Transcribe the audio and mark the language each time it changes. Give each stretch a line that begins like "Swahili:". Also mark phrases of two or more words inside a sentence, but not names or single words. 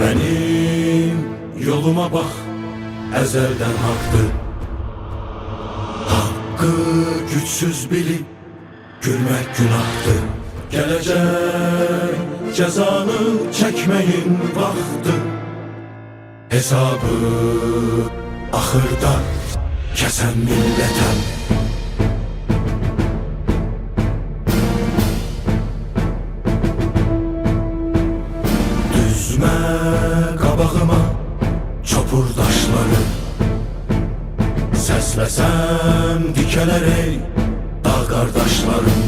Turkish: benim yoluma bak, ezelden haktı. Hakkı güçsüz bilip gülmek günahtı. Gelecek cezanı çekmeyin vaxtı. Hesabı ahırda kesen milleten.
Azerbaijani: Düzme qabağıma çopur daşları, səsləsəm dikələr ey dağ qardaşlarım.